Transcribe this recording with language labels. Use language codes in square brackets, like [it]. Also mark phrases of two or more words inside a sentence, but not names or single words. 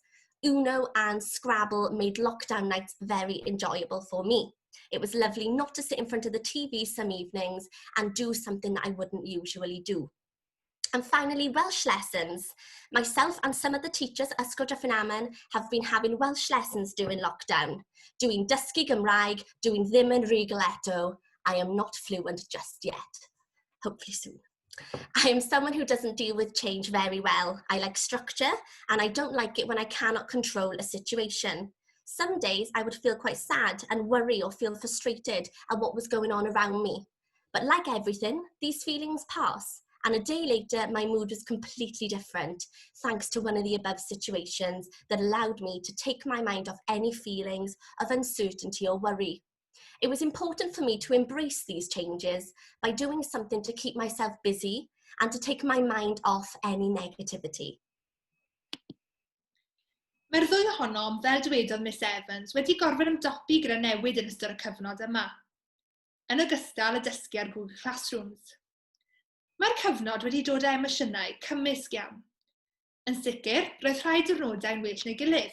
[en] Uno and Scrabble made lockdown nights very enjoyable for me. It was lovely not to sit in front of the TV some evenings and do something that I wouldn't usually do. And finally, Welsh lessons. Myself and some of the teachers at Ysgol Dyffryn Aman have been having Welsh lessons during lockdown, doing [cy] dysgu Gymraeg, [en] doing [cy] ddim yn rhugl eto. [en] I am not fluent just yet. Hopefully soon. I am someone who doesn't deal with change very well. I like structure, and I don't like it when I cannot control a situation. Some days I would feel quite sad and worry or feel frustrated at what was going on around me. But like everything, these feelings pass. And a day later, my mood was completely different, thanks to one of the above situations that allowed me to take my mind off any feelings of uncertainty or worry. It was important for me to embrace these changes by doing something to keep myself busy and to take my mind off any negativity. [cy] Mae'r ddwy ohonom, fel dywedodd Miss Evans, wedi gorfod ymdopi gyda newid yn ystod y cyfnod yma, yn ogystal â dysgu ar Google Classrooms. Mae'r cyfnod wedi dod â emosiynau cymysg iawn. Yn sicr, roedd rhai diwrnodau'n well neu gilydd.